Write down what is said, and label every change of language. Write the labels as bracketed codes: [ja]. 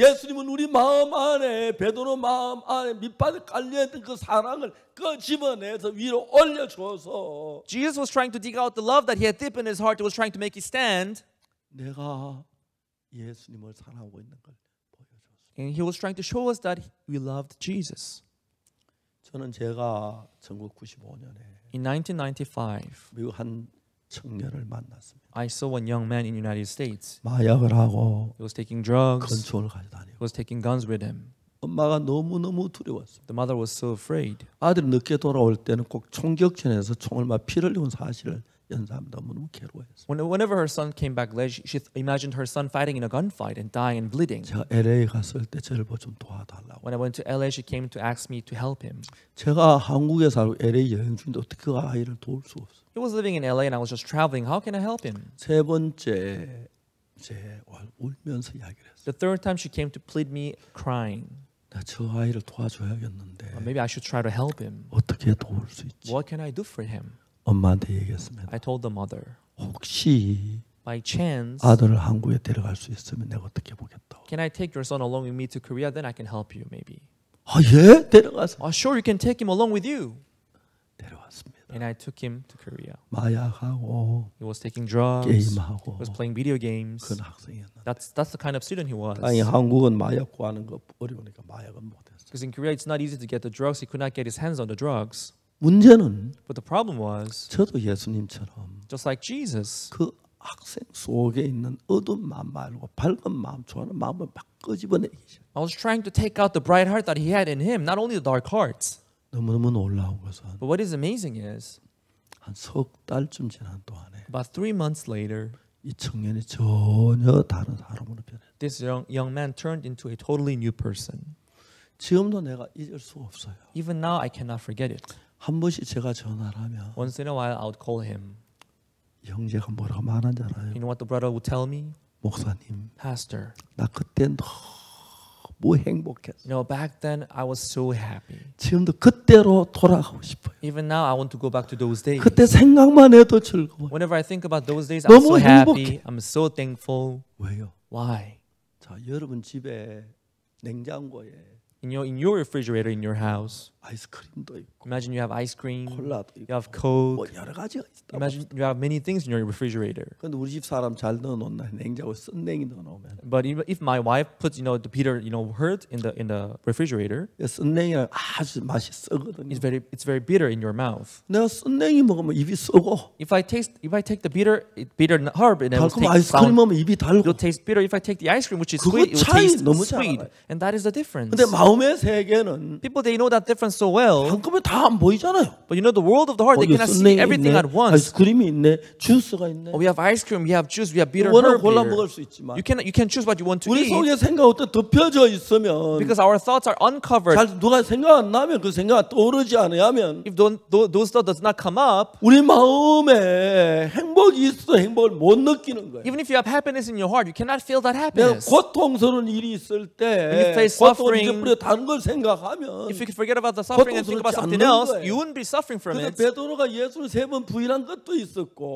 [ko] 예수님은 우리 마음 안에 베드로 마음 안에 밑바닥에 깔려있던 그 사랑을 끄집어내서 위로 올려줘서 [en] Jesus was trying to dig out the love that he had deep in his heart. He was trying to make it stand, [ko] 내가 예수님을 사랑하고 있는 걸 보여줬습니다. [en] and he was trying to show us that we loved Jesus. [ko] 저는 제가 1995년에 [en] In 1995, [ko] 미국 한 청년을 만났습니다. [en] I saw one young man in the United States. [ko] 마약을 하고 [en] He was taking drugs. [ko] 권총을 가져다니고 [en] He was taking guns with him. [ko] 엄마가 너무너무 두려웠습니다. [en] The mother was so afraid. [ko] 아들이 늦게 돌아올 때는 꼭 총격전에서 총을 막 피를 흘리는 사실을 연상하면 너무너무 괴로워했어요. [en] Whenever her son came back late, she imagined her son fighting in a gunfight and dying and bleeding. [ko] 제가 LA 갔을 때 저를 좀 도와달라고. [en] When I went to LA, she came to ask me to help him. [ko] 제가 한국에 살고 LA 여행 중인데 어떻게 그 아이를 도울 수 없어요. [en] He was living in LA and I was just traveling. How can I help him? [ko] 세 번째 울면서 이야기를 했어요. [en] The third time she came to plead me crying. [ko] 나 저 아이를 도와줘야겠는데 [en] Maybe I should try to help him. [ko] 어떻게 도울 수 있지? [en] What can I do for him? [ko] 엄마한테 얘기했습니다. [en] I told the mother, [ko] 혹시 [en] by chance, [ko] 아들을 한국에 데려갈 수 있으면 내가 어떻게 보겠다고. [en] can I take your son along with me to Korea? Then I can help you maybe. [ko] 아 예? 데려가서 [en] Sure, you can take him along with you. [ko] 데려왔습니다. [en] And I took him to Korea. [ko] 마약하고 [en] He was taking drugs. [ko] 게임하고 [en] He was playing video games. [ko] 그런 학생이었는데 [en] That's the kind of student he was. [ko] 아니 한국은 마약 구하는 거 어려우니까 마약은 못했어요. [en] Because in Korea it's not easy to get the drugs. He could not get his hands on the drugs. [ko] 문제는 [en] But the problem was, [ko] 저도 예수님처럼 [en] just like Jesus, [ko] 그 학생 속에 있는 어두운 마음 말고 밝은 마음, 좋아하는 마음을 막 끄집어내기 시작. [en] I was trying to take out the bright heart that he had in him, not only the dark hearts. [ko] 너무너무 놀라운 것은 [en] But what is amazing is, [ko] 한 석 달쯤 지난 동안에 [en] about 3 months later, [ko] 이 청년이 전혀 다른 사람으로 변했어요. [en] this young man turned into a totally new person. [ko] 지금도 내가 잊을 수 없어요. [en] Even now, I cannot forget it. [ko] 한 번씩 제가 전화를 하면 [en] Once in a while, I would call him. [ko] 형제가 뭐라고 말하는 줄 알아요? [en] You know what the brother would tell me? [ko] 목사님, [en] Pastor, [ko] 나 그때 너무 행복했어. [en] back then I was so happy. [ko] 지금도 그때로 돌아가고 싶어요. [en] Even now, I want to go back to those days. [ko] 그때 생각만 해도 즐거워. [en] Whenever I think about those days, I'm [ko] 너무 [en] so happy. [ko] 행복해. [en] I'm so thankful. [ko] 왜요? [en] Why? [ko] 자, 여러분 집에 냉장고에 [en] in your refrigerator in your house. [ko] 아이스크림도 있고 [en] Imagine you have ice cream, [ko] 콜라도 [en] you [ko] 있고 [en] have [ko] 뭐 [en] Coke. [ko] 여러 가지가 있다. [en] Imagine you have many things in your refrigerator. [ko] 근데 우리 집 사람 잘 넣어놓나 냉장고에 썬냉이 넣어놓으면 [en] But if my wife puts, the Peter, hurt in the refrigerator, [ko] 썬냉이랑 아주 맛이 썩거든요. [en] it's very bitter in your mouth. [ko] 내가 썬냉이 먹으면 입이 썩어. [en] If I take the bitter herb and it will [ko] 달콤한 [en] taste [ko] 아이스크림 [en] sound, [ko] 먹으면 입이 달고. [en] it'll taste bitter. If I take the ice cream, which is [ko] 그거 [en] sweet, it will [ko] 차이 [en] taste [ko] 너무 [en] sweet. [ko] 잘 알아요. [en] And that is the difference. [ko] 근데 마음의 세계는 [en] People, they know that difference so well. [ko] 한꺼번에 다 안 보이잖아요. [en] But the world of the heart, they cannot see everything [ko] 있네, [en] at once. [ko] 아이스크림이 있네, 주스가 있네. [en] Oh, we have ice cream, we have juice, we have bitter [ko] 원하면 [en] herb [ko] 골라 [en] here. [ko] 먹을 수 있지만 [en] You can choose what you want to [ko] 우리 [en] eat [ko] 속에 생각부터 덮여져 있으면 [en] because our thoughts are uncovered. [ko] 잘 누가 생각 안 나면 그 생각 떠오르지 않으면 [en] If those thoughts does not come up, [ko] 우리 마음에 행복이 있어 행복을 못 느끼는 거예요. [en] even if you have happiness in your heart, you cannot feel that [ko] 내가 [en] happiness. [ko] 고통스러운 일이 있을 [en] When you [ko] 때 [en] face [ko] 고통을 [en] suffering, [ko] 잊어버려 다른 걸 생각하면 [en] If you could forget about the suffering and think about [ko] 고통스럽지 [en] something [ko] 않는 [en] else, [ko] 거예요. [en] you wouldn't be suffering from [ko] 근데 [en] it. [ko] 베드로가 예수를 3번 부인한 것도 있었고